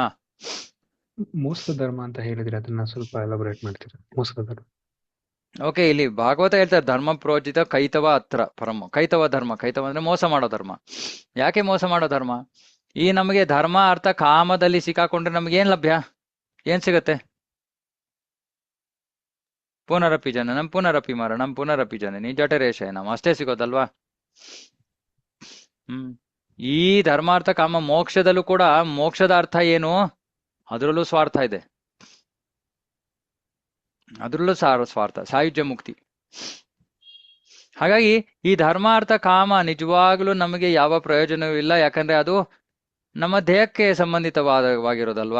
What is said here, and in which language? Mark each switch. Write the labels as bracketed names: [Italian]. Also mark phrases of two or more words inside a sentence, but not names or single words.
[Kannada] ಮೋಸದ ಧರ್ಮ ಅಂತ ಹೇಳಿದ್ರೆ ಅದನ್ನ ಸ್ವಲ್ಪ ಎಲಾಬರೇಟ್ ಮಾಡ್ತೀರಾ? ಮೋಸದ ಧರ್ಮ. ಓಕೆ, ಇಲ್ಲಿ ಭಾಗವತ ಹೇಳ್ತಾರೆ [Sanskrit] ಧರ್ಮ ಪ್ರೋಚಿತ ಕೈತವ ಹತ್ರ ಪರಮ. [Kannada] ಕೈತವ ಧರ್ಮ, ಕೈತವ ಅಂದ್ರೆ ಮೋಸ ಮಾಡೋ ಧರ್ಮ. ಯಾಕೆ ಮೋಸ ಮಾಡೋ ಧರ್ಮ? ಈ ನಮಗೆ ಧರ್ಮ ಅರ್ಥ ಕಾಮದಲ್ಲಿ ಸಿಕ್ಕಾಕೊಂಡ್ರೆ ನಮ್ಗೆ ಏನ್ ಲಭ್ಯ, ಏನ್ ಸಿಗತ್ತೆ? [Sanskrit] ಪುನರಪಿ ಜನನಂ ಪುನರಪಿ ಮರಣಂ ಪುನರಪಿ ಜನನಿ ಜಠರೇಶಯನಂ, [Kannada] ಅಷ್ಟೇ ಸಿಗೋದಲ್ವಾ? ಈ ಧರ್ಮಾರ್ಥ ಕಾಮ ಮೋಕ್ಷದಲ್ಲೂ ಕೂಡ ಮೋಕ್ಷದ ಅರ್ಥ ಏನು? ಅದರಲ್ಲೂ ಸ್ವಾರ್ಥ ಇದೆ, ಅದರಲ್ಲೂ ಸ್ವಾರ್ಥ, ಸಾಯುಜ್ಯ ಮುಕ್ತಿ. ಹಾಗಾಗಿ ಈ ಧರ್ಮಾರ್ಥ ಕಾಮ ನಿಜವಾಗ್ಲೂ ನಮಗೆ ಯಾವ ಪ್ರಯೋಜನವೂ ಇಲ್ಲ, ಯಾಕಂದ್ರೆ ಅದು ನಮ್ಮ ದೇಹಕ್ಕೆ ಸಂಬಂಧಿತವಾಗಿರೋದಲ್ವಾ.